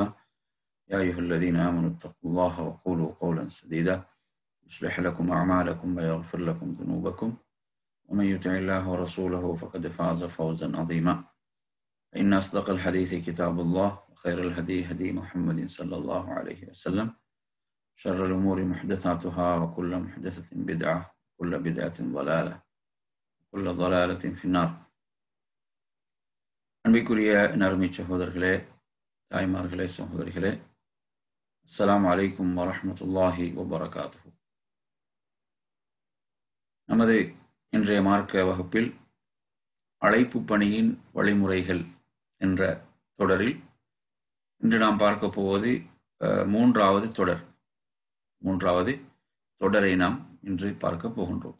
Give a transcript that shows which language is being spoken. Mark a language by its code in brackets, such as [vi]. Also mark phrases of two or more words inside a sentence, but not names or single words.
[ar] يا أيها الذين آمنوا اتقوا الله وقولوا قولا سديدا يصلح لكم أعمالكم ويغفر لكم ذنوبكم، ومن يطع الله ورسوله فقد فاز فوزا عظيما. إن أصدق الحديث كتاب الله، وخير الهدي هدي محمد صلى الله عليه وسلم، شر الأمور محدثاتها، وكل محدثة بدعة، وكل بدعة ضلالة، وكل ضلالة في النار. [ta] அன்பிற்குரிய நறுமை சகோதரர்களே, தாய்மார்களே, சகோதரிகளே, [ar] السلام عليكم ورحمة الله وبركاته. [ta] நமது இன்றைய மார்க்க வகுப்பில் அழைப்பு பணியின் வழிமுறைகள் என்ற தொடரில் இன்று நாம் பார்க்க போவது மூன்றாவது தொடரை நாம் இன்று பார்க்க போகின்றோம்.